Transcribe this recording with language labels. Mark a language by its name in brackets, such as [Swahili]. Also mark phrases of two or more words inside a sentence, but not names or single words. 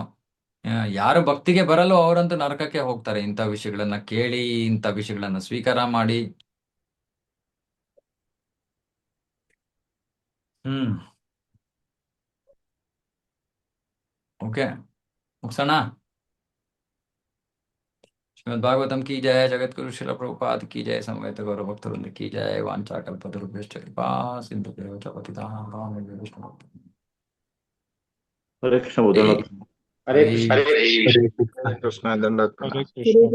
[Kannada] ಯಾರು ಭಕ್ತಿಗೆ ಬರಲ್ಲೋ ಅವರಂತೂ ನರಕಕ್ಕೆ ಹೋಗ್ತಾರೆ, ಇಂಥ ವಿಷಯಗಳನ್ನ ಕೇಳಿ, ಇಂಥ ವಿಷಯಗಳನ್ನ ಸ್ವೀಕಾರ ಮಾಡಿ. ಓಕೆ, ಮುಗ್ಸೋಣ. [Hindi] श्रीमद् भागवतम की जय, जगत गुरु श्रील प्रभुपाद की जय, समवेत गौरव भक्तवृंद की जय, [Sanskrit] वांछा कल्पतरुभ्यश्च कृपा सिन्धुभ्यो च पतितानां पावनेभ्यो वैष्णवेभ्यो। [Kannada] ಹರೇ ಕೃಷ್ಣ ಬೋಧನ [Hindi] हरे हरे कृष्ण हरे हरे कृष्ण दंडवत प्रणाम। हरे कृष्ण।